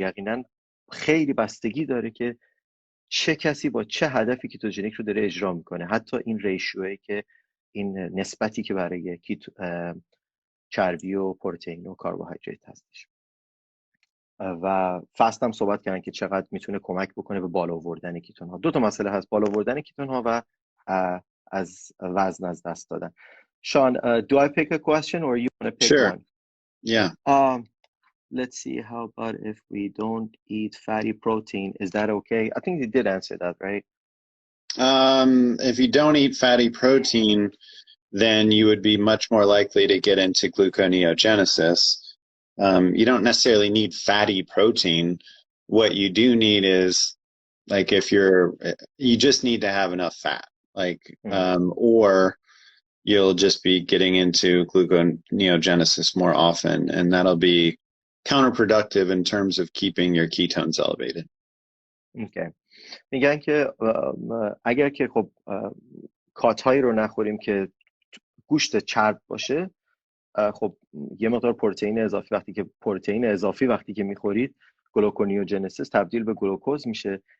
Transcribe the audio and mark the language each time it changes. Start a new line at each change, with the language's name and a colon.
Persian: یقینا خیلی بستگی داره که چه کسی با چه هدفی کیتوژنیک رو داره اجرا میکنه. حتی این ریشیویی که این نسبتی که برای چربی و پروتئین و کربوهیدرات هستش. و فست هم صحبت کردن که چقدر میتونه کمک بکنه به بالا آوردن کیتون ها. دو تا مسئله هست، بالا آوردن کیتون ها و از وزن از دست دادن.
English: Shawn, do I pick a question or you want to pick Sure. one? Yeah. Let's see, how about if we don't eat fatty protein, is that okay? I think you did answer that, right? If you don't eat fatty protein, then you would be much more likely to get into gluconeogenesis. You don't necessarily need fatty protein. What you do need is, like, you just need to have enough fat, like, or you'll just be getting into gluconeogenesis more often, and that'll be counterproductive in terms of keeping your ketones elevated. Okay.
Persian: میگن که اگر که خب کاتهایی رو نخوریم که گوشت چرب باشه، خب یه مقدار پروتئین اضافی، وقتی که میخورید گلوکونیوژنسیس تبدیل به گلوکوز میشه.